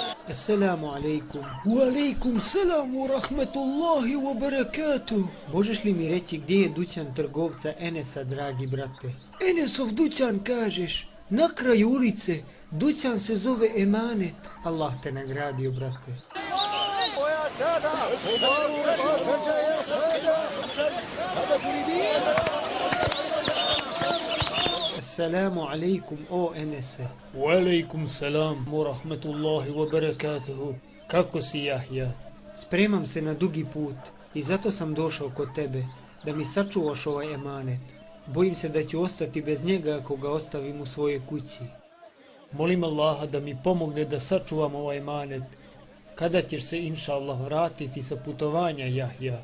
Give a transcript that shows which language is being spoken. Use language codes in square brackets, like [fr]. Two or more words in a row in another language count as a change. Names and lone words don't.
[ar] السلام عليكم. وعليكم السلام ورحمة الله وبركاته. [bs] Možeš li mi reći gdje je dućan trgovca Enesa, dragi brate? Enesov dućan kažeš, na kraju ulice. Dućan se zove Emanet. Allah te nagradio, brate. [ar] السلام عليكم, [bs] o Enese. [ar] وعليكم السلام ورحمة الله وبركاته. [bs] Kako si, Jahja? Spremam se na dugi put i zato sam došao kod tebe, da mi sačuvaš ovaj emanet. Bojim se da ću ostati bez njega ako ga ostavim u svojoj kući. Molim Allaha da mi pomogne da sačuvam ovaj emanet. Kada ćeš se, [ar] إن شاء الله, [bs] vratiti sa putovanja, Jahja?